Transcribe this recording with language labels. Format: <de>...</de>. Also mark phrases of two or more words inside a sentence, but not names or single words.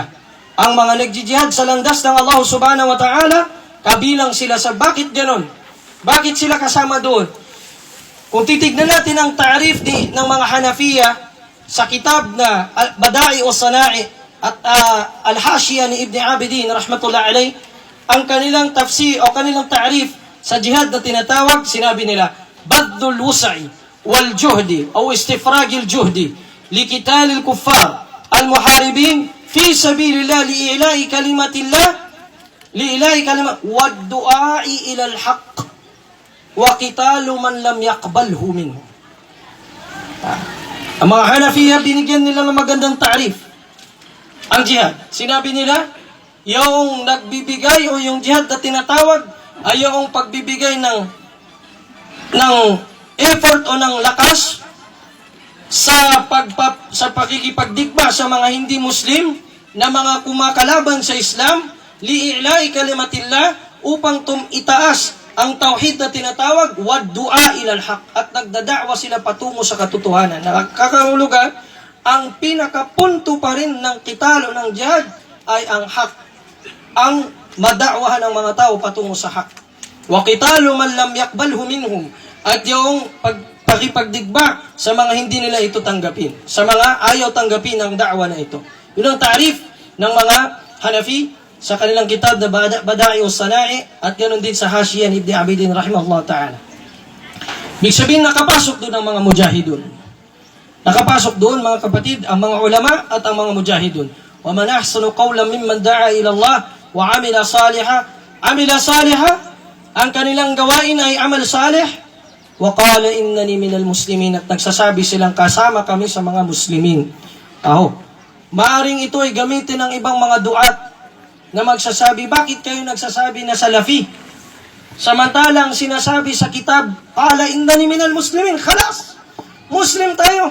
<tl>Ang mga nagjijihad sa landas ng Allah</tl> <ar>سبحانه وتعالى,</ar> <tl>kabilang sila sa bakit ganon? Bakit sila kasama doon? Kung titignan natin ang ta'rif ng mga Hanafiya sa kitab na Bada'i o Sana'i at Al-Hashiya ni Ibn Abidin</tl> <ar>رحمة الله عليه,</ar> <tl>ang kanilang tafsir o kanilang ta'rif sa jihad na tinatawag, sinabi nila,</tl> <ar>بذل الوسع والجهد o استفراغ الجهد لقتال الكفار المحاربين في سبيل الله لإعلاء كلمة الله والدعاء إلى الحق وقتال من لم يقبله منه.</ar> <tl>Ang mga Hanafiya, binigyan nila ng magandang ta'rif ang jihad. Sinabi nila, yung nagbibigay o yung jihad na tinatawag ay yung pagbibigay ng effort o ng lakas sa pakikipagdigma sa mga hindi Muslim na mga kumakalaban sa Islam,</tl> <ar>لإعلاء كلمة الله,</ar> <tl>upang itaas ang tauhid na tinatawag,</tl> <ar>والدعاء إلى الحق,</ar> <tl>at nagdada'wa sila patungo sa katotohanan. Nakakahulugan, ang pinakapunto pa rin ng kitalo ng jihad ay ang haq, ang mada'wahan ng mga tao patungo sa haq.</tl> <ar>وقتال من لم يقبله منهم,</ar> <tl>at yung pakipagdigba sa mga hindi nila ito tanggapin, sa mga ayaw tanggapin ang da'wa na ito. Yun ang ta'rif ng mga Hanafi sa kanilang kitab na Bada'i o Sana'i, at ganoon din sa Hashiya ni Ibn Abidin</tl> <ar>رحمه الله تعالى.</ar> <tl>Ibig sabihin, nakapasok doon ang mga mujahidun. Nakapasok doon, mga kapatid, ang mga ulama at ang mga mujahidun.</tl> <ar>وَمَنْ أَحْسَنُ قَوْلًا مِمَّنْ دَعَا إِلَى اللَّهِ وَعَمِلَ صَالِحًا. Amila صالحا,</ar> <tl>ang kanilang gawain ay</tl> <ar>عمل صالح. وَقَالَ إِنَّنِي مِنَ الْمُسْلِمِينَ,</ar> <tl>at nagsasabi silang kasama kami sa mga Muslimin. Maaring ito ay gamitin ng ibang mga duat na magsasabi, bakit kayo nagsasabi na Salafi? Samantalang sinasabi sa kitab,</tl> <ar>قال إنني من المسلمين خلاص,</ar> <tl>Muslim tayo.</tl>